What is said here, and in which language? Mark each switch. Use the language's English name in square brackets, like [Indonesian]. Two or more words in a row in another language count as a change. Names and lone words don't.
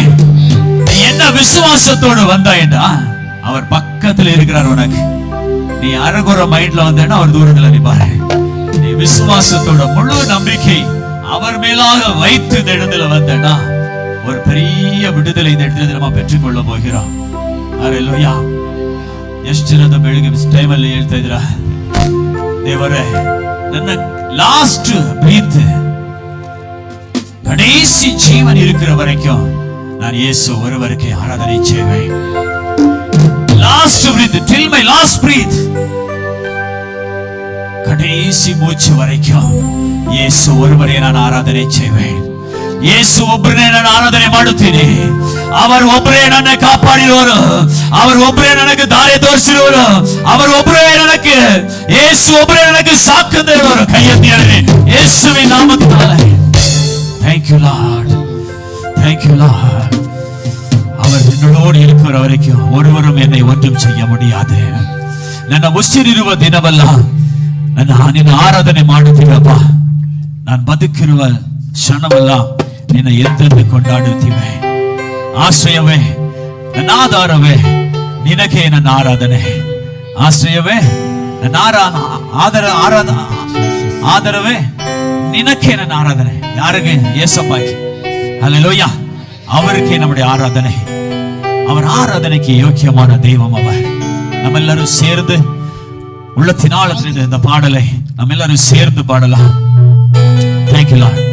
[Tamil] நீ என்ன விசுவாசத்தோடு வந்தாயிட்டா அவர் பக்கத்தில் இருக்கிறார். உனக்கு நீ அறகுற மைண்ட்ல வந்தேன்னா அவர் தூரத்துல நிப்பாரு. நீ விசுவாசத்தோட முழு நம்பிக்கை அவர் மேலாக வைத்து இந்த இடத்துல வந்தேன்னா ஒரு பெரிய விடுதலை இந்த இடத்துல நம்ம பெற்றுக்கொள்ள போகிறோம். ஹல்லேலூயா. [Kannada] ಎಷ್ಟು ಜನ ಬೆಳಿಗ್ಗೆ ಟೈಮ್ ಅಲ್ಲಿ ಹೇಳ್ತಾ ಇದ್ರ, ದೇವರೇ ನನ್ನ [English] last breath [Tamil] கடைசி ஜீவன் இருக்கிற வரைக்கும் நான் இயேசு ஒருவருக்கு ஆராதனை செய்வேன். [English] last breath till my last breath, [Tamil] கடைசி மூச்சு வரைக்கும் இயேசு ஒருவரே நான் ಆರಾಧನೆ செய்வேன். [Kannada] ಯೇಸು ಒಬ್ಬರೇ ನಾನು ಆರಾಧನೆ ಮಾಡುತ್ತೀನಿ. ಅವರು ಒಬ್ಬರೇ ನನ್ನ ಕಾಪಾಡಿರೋರು, ಅವರು ಒಬ್ಬರೇ ನನಗೆ ದಾರಿ ತೋರಿಸಿರೋರು, ಅವರು ಒಬ್ಬರೇ ನನಗೆ ಯೇಸು ಒಬ್ಬರೇ ನನಗೆ ಸಾಕು ದೇವರು. ಕೈ ಎತ್ತಿ ಹೇಳಿ ಯೇಸುವಿನ ನಾಮದಲ್ಲಿ [English] thank you Lord, thank you Lord. [Tamil] அவர் என்னோடு இருக்கிற வரைக்கும் ஒருவரும் என்னை ஒன்றும் செய்ய முடியாது. [Kannada] ನನ್ನ ಉಸಿರಿರುವ ದಿನವಲ್ಲ ನಿನ್ನ ಆರಾಧನೆ ಮಾಡುತ್ತೀವಪ್ಪ. ನಾನು ಬದುಕಿರುವ ಕ್ಷಣವಲ್ಲ ನಿನ್ನ ಎಂದೆಂದು ಕೊಂಡಾಡುತ್ತೀವಿ. ಆಶ್ರಯವೇ ನನ್ನ ಆಧಾರವೇ ನಿನಗೆ ನನ್ನ ಆರಾಧನೆ. ಆಶ್ರಯವೇ ನನ್ನ ಆಧಾರವೇ ನಿನಗೆ ನನ್ನ ಆರಾಧನೆ. ಯಾರಿಗೆ? [Tamil] ஏசப்பாக்கு. ஹல்லேலூயா. அவருக்கே நம்முடைய ஆராதனை. அவர் ஆராதனைக்கு யோக்கியமான தெய்வம் அவர். நம்ம எல்லாரும் சேர்ந்து உள்ளத்தினால் இந்த பாடலை நம்ம எல்லாரும் சேர்ந்து பாடலாம். [English] Thank you Lord.